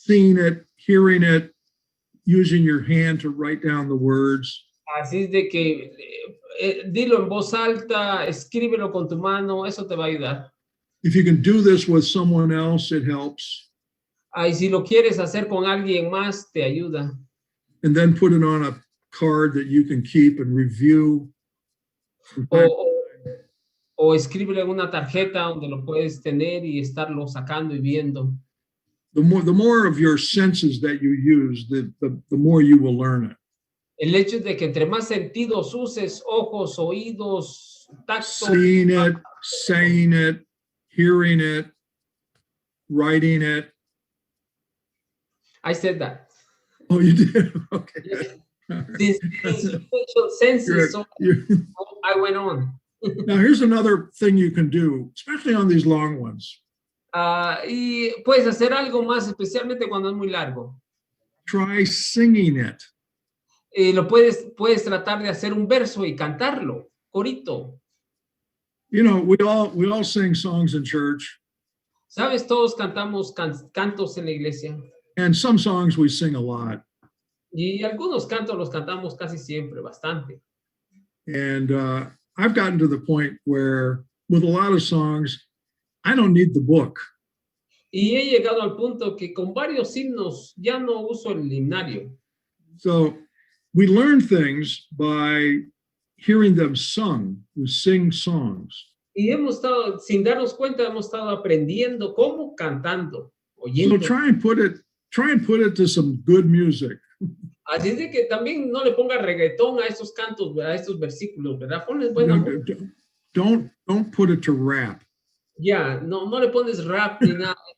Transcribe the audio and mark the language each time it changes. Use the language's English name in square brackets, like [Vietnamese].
[English] seen it, hearing it, using your hand to write down the words. [Spanish] Así es de que dilo en voz alta, escríbelo con tu mano, eso te va a ayudar. [English] If you can do this with someone else, it helps. [Spanish] Y si lo quieres hacer con alguien más, te ayuda. [English] And then put it on a card that you can keep and review. [Spanish] O escríbelo en una tarjeta donde lo puedes tener y estarlo sacando y viendo. [English] The more of your senses that you use, the more you will learn it. [Spanish] El hecho de que entre más sentidos uses, ojos, oídos, tacto. [English] Seeing it, saying it, hearing it, writing it. I said that. Oh, you did? Okay. These special senses, so I went on. Now, here's another thing you can do, especially on these long ones. [Spanish] Y puedes hacer algo más, especialmente cuando es muy largo. [English] Try singing it. [Spanish] Lo puedes tratar de hacer un verso y cantarlo, corito. [English] You know, we all sing songs in church. [Spanish] Sabes, todos cantamos cantos en la iglesia. [English] And some songs we sing a lot. [Spanish] Y algunos cantos los cantamos casi siempre, bastante. [English] And I've gotten to the point where, with a lot of songs, I don't need the book. [Spanish] Y he llegado al punto que con varios himnos ya no uso el himnario. [English] So we learn things by hearing them sung. We sing songs. [Spanish] Y hemos estado, sin darnos cuenta, hemos estado aprendiendo cómo cantando, oyendo. [English] So try and put it to some good music. [Spanish] Así es de que también no le ponga reggaetón a estos cantos, a estos versículos, ¿verdad? Ponles buena música. [English] Don't put it to rap. [Spanish] Ya, no le pones rap ni nada.